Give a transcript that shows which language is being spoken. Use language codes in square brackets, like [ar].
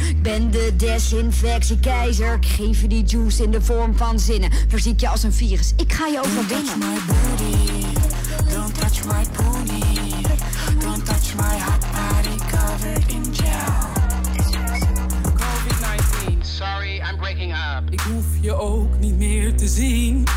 [nl] Ik ben de desinfectiekeizer. Ik geef je die juice in de vorm van zinnen. Verziek je als een virus. Ik ga je overwinnen. [en] Don't touch my booty. Don't touch my pony. Don't touch my hot body covered in gel. COVID-19. Sorry, I'm breaking up. [nl] Ik hoef je ook niet meer te zien.